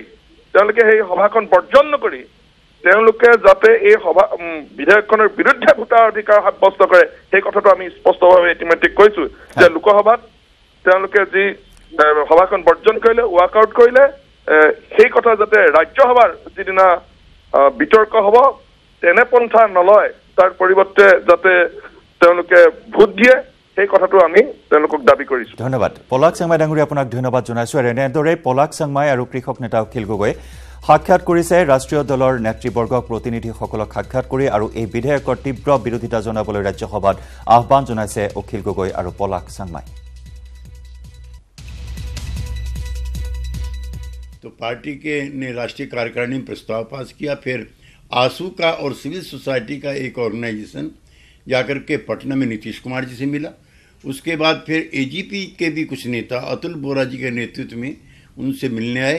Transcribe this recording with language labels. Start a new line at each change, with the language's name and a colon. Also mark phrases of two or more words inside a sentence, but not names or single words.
Assamese: তেওঁলোকে সেই সভাখন বৰ্জন নকৰি তেওঁলোকে যাতে এই বিধেয়কখনৰ বিৰুদ্ধে ভোটাৰ অধিকাৰ সাব্যস্ত কৰে, সেই কথাটো আমি স্পষ্টভাৱে ইতিমধ্যে কৈছো যে লোকসভাত তেওঁলোকে যি সভাখন বৰ্জন কৰিলে, ৱাকআউট কৰিলে, সেই কথা যাতে ৰাজ্যসভাৰ যিদিনা বিতৰ্ক হ'ব তেনে পন্থা নলয়, তাৰ পৰিৱৰ্তে যাতে তেওঁলোকে ভোট দিয়ে, সেই কথাটো আমি তেওঁলোকক দাবী কৰিছো। ধন্যবাদ পলাক চাংমাই ডাঙৰীয়া, আপোনাক ধন্যবাদ জনাইছো। আৰু এনেদৰে পলাক চাংমাই আৰু কৃষক নেতা অখিল গগৈয়ে সাক্ষাৎ কৰিছে ৰাষ্ট্ৰীয় দলৰ নেতৃবৰ্গক, প্ৰতিনিধিসকলক সাক্ষাৎ কৰি আৰু এই বিধেয়কৰ তীব্ৰ বিৰোধিতা জনাবলৈ ৰাজ্যসভাত আহ্বান জনাইছে অখিল গগৈ আৰু পলাক চাংমাই।
Hindi: तो पार्टी के ने राष्ट्रीय कार्यकारिणी में प्रस्ताव पास किया। फिर आंसू का और
English: civil society
Hindi: का एक ऑर्गेनाइजेशन जाकर के पटना में नीतीश कुमार जी से मिला। उसके बाद फिर एजीपी के भी कुछ नेता अतुल बोरा जी के नेतृत्व में उनसे मिलने आए।